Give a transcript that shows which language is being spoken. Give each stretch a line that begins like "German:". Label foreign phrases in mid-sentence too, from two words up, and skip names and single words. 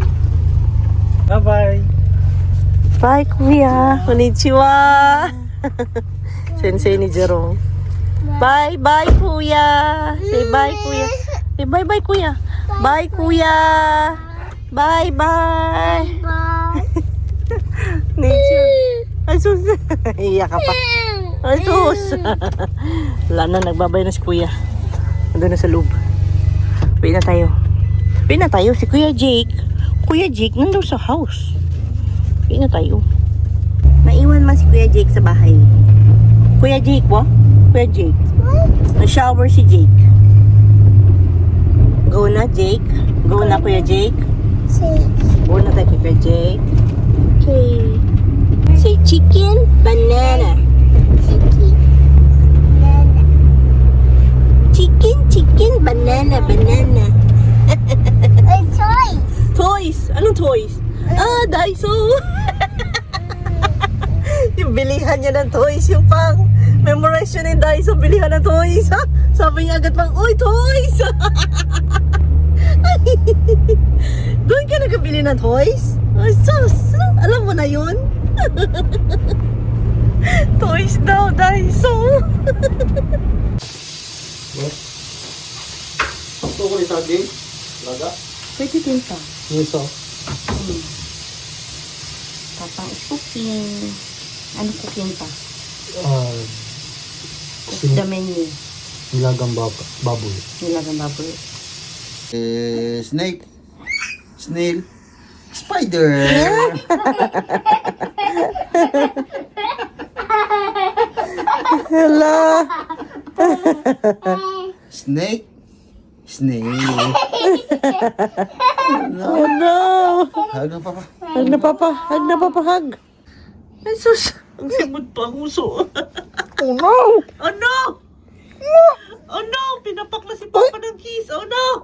English: Bye-bye. Bye, Kuya.
Japanese: Konnichiwa.
Filipino: Sensei ni Jerome. Bye-bye, Kuya.
English: Say bye, Kuya. Say bye-bye, Kuya. Bye, Kuya. Bye-bye. Bye.
Filipino: Nicho. Asus. Iyak ka pa. Asus. Wala na, nagbabay na si Kuya. Nandun na sa loob. Uwi na tayo. Uwi na tayo. Si Kuya Jake. Kuya Jake, nandun sa house. Uwi na tayo. Naiwan man si Kuya Jake sa bahay. Kuya Jake, wa? Kuya Jake. Na-shower si Jake. Go na, Jake. Go na, Kuya Jake.
English: Say,
Filipino: Go na tayo kay Kuya Jake.
English: Okay. Say chicken, banana. Chicky. Nana. Chicken, banana, banana. A toy.
Filipino: Toys! Anong toys? Ah, Daiso! Yung bilihan niya ng toys, yung pang memorize siya ng Daiso, bilihan ng toys. Ha? Sabi niya agad pang, uy, toys! Doon ka nagkabili ng toys? Ay, sus! Alam mo na yun? Toys daw, Daiso! Ito ko yung saging. Laga. Pwede din pa. Miso. Papang cooking. Ano cooking pa?
English: What's the menu?
Filipino: Nilagang baboy. Nilagang baboy.
English: Snake. Snail. Spider. Hello! Snake. Snail. Oh no!
Filipino: Hag na papa. Hag na papa! Hag na papa! Hag! Ay sus! Ang simot pa ang uso.
English: Oh no! Oh no! Oh no!
Filipino: Pinapak na si Papa ng kiss!
English: Oh no!